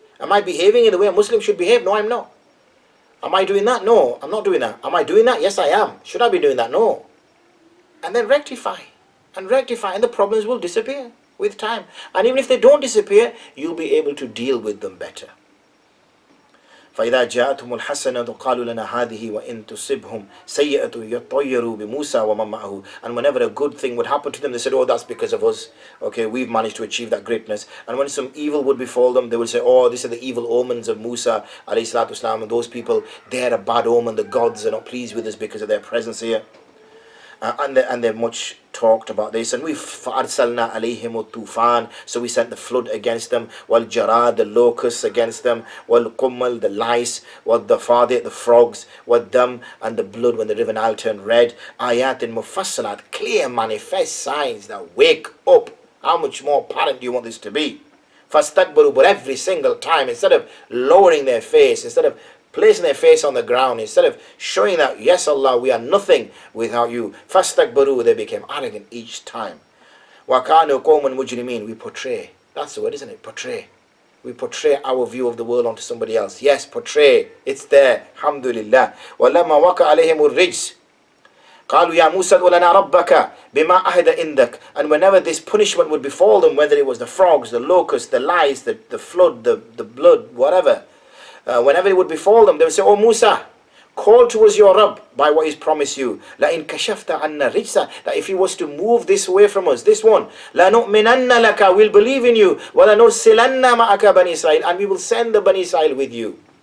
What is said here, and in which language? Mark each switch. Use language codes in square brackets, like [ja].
[en] Am I behaving in the way a Muslim should behave? No, I'm not. Am I doing that? No, I'm not doing that. Am I doing that? Yes, I am. Should I be doing that? No. And then rectify. And rectify, and the problems will disappear with time. And even if they don't disappear, you'll be able to deal with them better. [ar] فإذا جاءتهم الحسنة قالوا لنا هذه وإن تصبهم سيئة يطيروا بموسى ومن معه. [en] And whenever a good thing would happen to them, they said, oh, that's because of us. Okay, we've managed to achieve that greatness. And when some evil would befall them, they would say, oh, these are the evil omens of Musa alayhi salatu wasalam, and those people, they're a bad omen. The gods are not pleased with us because of their presence here. And they're much talked about this. And we [ar] فَأَرْسَلْنَا عَلَيْهِمُ الطُّوفَانِ, [en] so we sent the flood against them, [ar] وَالْجَرَادِ, [en] the locusts against them, [ar] وَالْقُمَّلِ, [en] the lice, [ar] وَالضَّفَادِعِ, [en] the frogs, [ar] وَالدَّمْ, [en] and the blood when the river Nile turned red. Ayat and mufassalat, clear manifest signs that wake up. How much more apparent do you want this to be? [ar] فَاسْتَكْبَرُوا, [en] but every single time, instead of lowering their face, instead of placing their face on the ground, instead of showing that, yes Allah, we are nothing without you, fastakbaru, they became arrogant each time. [ar] وَكَانُوا قَوْمًا مُجْرِمِينَ, [en] we portray, that's the word, isn't it? Portray. We portray our view of the world onto somebody else. Yes, portray, it's there, alhamdulillah. [ar] وَلَمَّا وَقَعَ عَلَيْهِمُ الرِّجْسُ, قالوا يا موسى ادع لنا ربك بما عهد عندك. [en] And whenever this punishment would befall them, whether it was the frogs, the locusts, the lice, the flood, the blood, whatever, whenever it would befall them, they would say, oh Musa, call towards your Rabb by what he's promised you. [ar] لَإِن كَشَفْتَ عَنَّا الرِّجْسَ, [en] that if he was to move this away from us, this one, [ar] لَنُؤْمِنَنَّ لَكَ, [en] we'll believe in you, [ar] وَلَنُرْسِلَنَّ مَعَكَ بَنِي إِسْرَائِيل, [en] and we will send the Bani Israel with you.